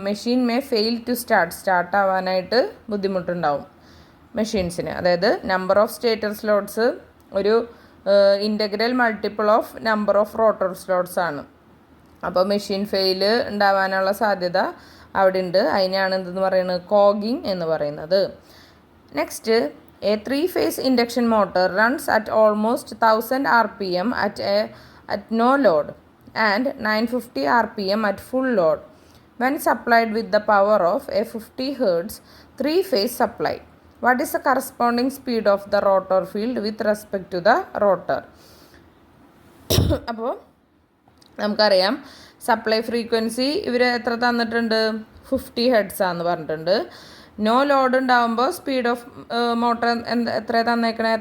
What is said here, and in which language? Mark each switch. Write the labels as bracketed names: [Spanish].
[English] machine may fail to start [Malayalam] ആവാനായിട്ട് ബുദ്ധിമുട്ടുണ്ടാവും മെഷീൻസിന്. അതായത് നമ്പർ ഓഫ് സ്റ്റേറ്റർ സ്ലോട്ട്സ് ഒരു integral multiple of number of rotor slots ആണ്. അപ്പോൾ മെഷീൻ ഫെയിൽ ഉണ്ടാവാനുള്ള സാധ്യത അവിടെ ഉണ്ട്. അതിനെയാണ് എന്തെന്ന് പറയുന്നത്? കോഗിങ് എന്ന് പറയുന്നത്. [English] Next, a 3-phase induction motor runs at almost 1000 RPM at no load and 950 RPM at full load when supplied with the power of a 50 Hz 3-phase supply. What is the corresponding speed of the rotor field with respect to the rotor? [Malayalam] അപ്പോൾ നമുക്കറിയാം supply frequency ഇവർ എത്ര തന്നിട്ടുണ്ട്? 50 hertz ആണെന്ന് പറഞ്ഞിട്ടുണ്ട്. No load ഉണ്ടാകുമ്പോൾ speed of motor എത്ര തന്നേക്കണേ?